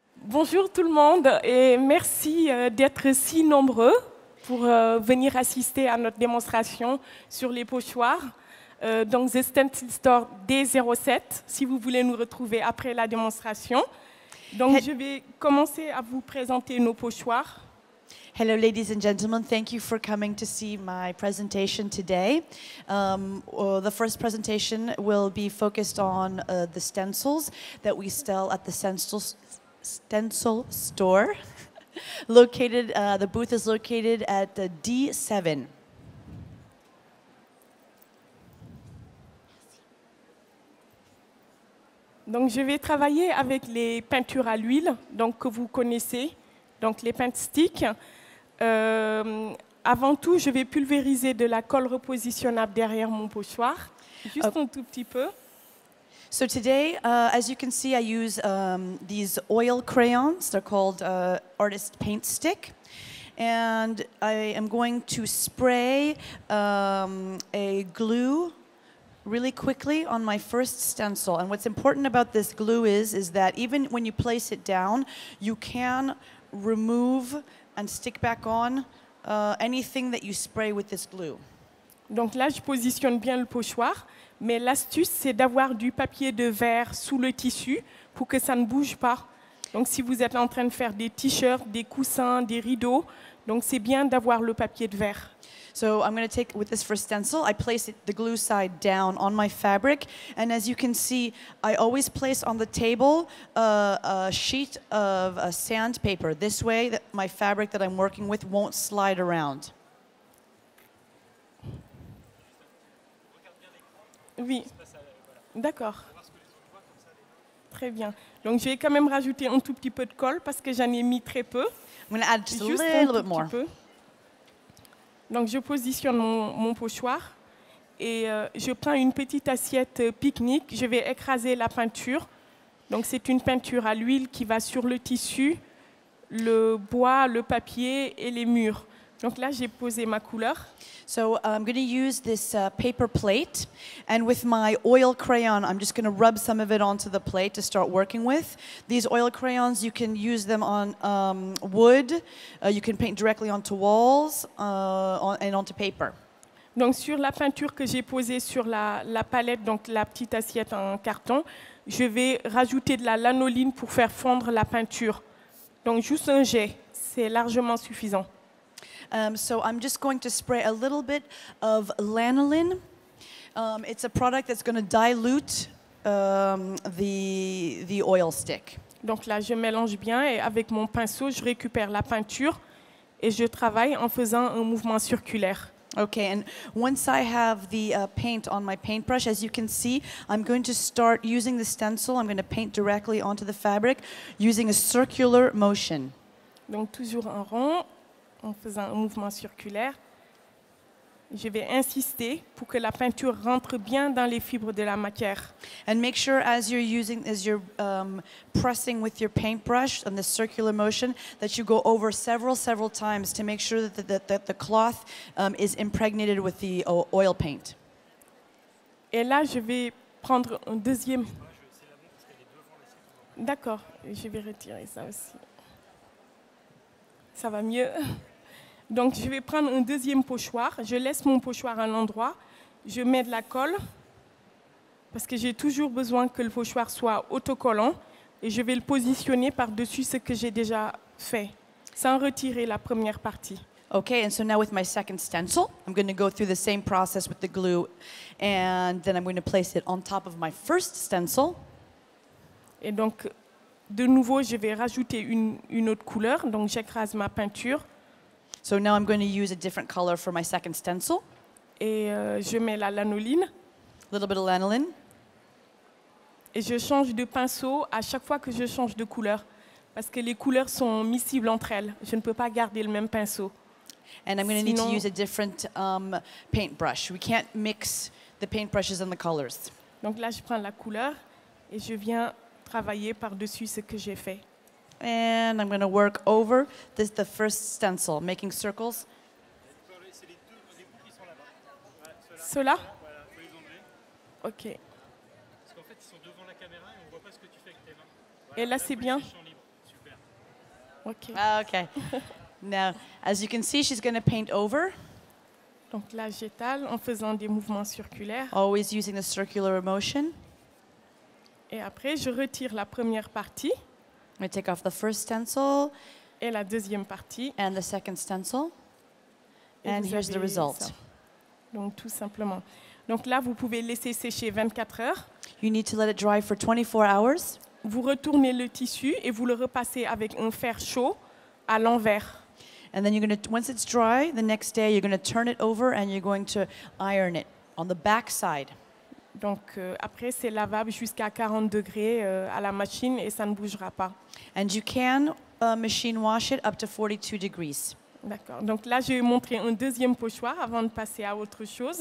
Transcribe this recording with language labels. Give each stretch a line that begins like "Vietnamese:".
French: Bonjour tout le monde et merci d'être si nombreux pour venir assister à notre démonstration sur les pochoirs dans The Stencil Store D07, si vous voulez nous retrouver après la démonstration. Donc je vais commencer à vous présenter nos pochoirs.
English: Hello, ladies and gentlemen. Thank you for coming to see my presentation today. The first presentation will be focused on the stencils that we sell at the stencil store. Located, the booth is located at the D7.
French: Donc je vais travailler avec les peintures à l'huile, donc que vous connaissez, donc les paint sticks. Avant tout, je vais pulvériser de la colle repositionnable derrière mon pochoir, juste un tout petit peu.
English: So today, as you can see, I use these oil crayons. They're called Artist Paint Stick. And I am going to spray a glue really quickly on my first stencil. And what's important about this glue is that even when you place it down, you can remove and stick back on anything that you spray with this glue.
French: Donc là, je positionne bien le pochoir, mais l'astuce, c'est d'avoir du papier de verre sous le tissu pour que ça ne bouge pas. Donc si vous êtes en train de faire des t-shirts, des coussins, des rideaux, donc c'est bien d'avoir le papier de verre.
English: So I'm going to take, with this first stencil, I place the glue side down on my fabric. And as you can see, I always place on the table a sheet of sandpaper. This way, that my fabric that I'm working with won't slide around.
French: Oui, d'accord. Très bien. Donc je vais quand même rajouter un tout petit peu de colle parce que j'en ai mis très peu.
English: I'm going to add just a
French: Juste
English: little
French: un tout
English: more.
French: petit peu. Donc je positionne mon pochoir et je prends une petite assiette pique-nique. Je vais écraser la peinture. Donc c'est une peinture à l'huile qui va sur le tissu, le bois, le papier et les murs. Donc là, j'ai posé ma couleur.
English: So I'm going to use this paper plate, and with my oil crayon, I'm just going to rub some of it onto the plate to start working with. These oil crayons, you can use them on wood, you can paint directly onto walls and onto paper.
French: Donc sur la peinture que j'ai posée sur la palette, donc la petite assiette en carton, je vais rajouter de la lanoline pour faire fondre la peinture. Donc juste un jet, c'est largement suffisant.
English: So I'm just going to spray a little bit of lanolin. It's a product that's going to dilute the oil stick.
French: Donc là, je mélange bien et avec mon pinceau, je récupère la peinture et je travaille en faisant un mouvement circulaire.
English: Okay, and once I have the paint on my paintbrush, as you can see, I'm going to start using the stencil. I'm going to paint directly onto the fabric using a circular motion.
French: Donc toujours en rond, en faisant un mouvement circulaire. Je vais insister pour que la peinture rentre bien dans les fibres de la matière.
English: And make sure as you're pressing with your paintbrush on the circular motion that you go over several times to make sure that the cloth is impregnated with the oil paint.
French: Et là, je vais prendre un deuxième. D'accord, je vais retirer ça aussi. Ça va mieux. Donc, je vais prendre un deuxième pochoir. Je laisse mon pochoir à l'endroit. Je mets de la colle parce que j'ai toujours besoin que le pochoir soit autocollant. Et je vais le positionner par-dessus ce que j'ai déjà fait, sans retirer la première partie.
English: Okay, and so now with my second stencil, I'm going to go through the same process with the glue, and then I'm going to place it on top of my first stencil.
French: Et donc, de nouveau, je vais rajouter une autre couleur. Donc, j'écrase ma peinture.
English: So now I'm going to use a different color for my second stencil.
French: Et je mets la lanoline.
English: A little bit of lanolin.
French: Et je change de pinceau à chaque fois que je change de couleur. Parce que les couleurs sont miscibles entre elles. Je ne peux pas garder le même pinceau.
English: And I'm going to need to
French: Sinon-
English: use a different paintbrush. We can't mix the paintbrushes and the colors.
French: Donc là, je prends la couleur et je viens travailler par-dessus ce que j'ai fait.
English: And I'm going to work over the first stencil, making circles.
French: C'est les bouts qui sont là-bas. Voilà, ceux-là. Ceux-là? Voilà, faut les enlever. OK. Parce qu'en fait, ils sont devant la caméra et on voit pas ce que tu fais avec tes mains. Et là, faut c'est laisser bien. le champ libre. Super. Ok.
English: Okay. Now, as you can see, she's going to paint over,
French: Donc là, j'étale en faisant des mouvements circulaires.
English: always using the circular motion.
French: Et après, je retire la première partie
English: I'm going to take off the first stencil
French: et la deuxième partie.
English: and the second stencil.
French: Et
English: And
French: vous
English: here's the
French: avez
English: result.
French: ça. Donc tout simplement. Donc là, vous pouvez laisser sécher 24 heures.
English: You need to let it dry for 24 hours.
French: Vous retournez le tissu et vous le repassez avec un fer chaud à l'envers.
English: And then you're going to, once it's dry, the next day you're going to turn it over and you're going to iron it on the back side.
French: Donc après, c'est lavable jusqu'à 40 degrés à la machine et ça ne bougera pas.
English: And you can machine wash it up to 42 degrees.
French: D'accord. Donc là, je vais montrer un deuxième pochoir avant de passer à autre chose.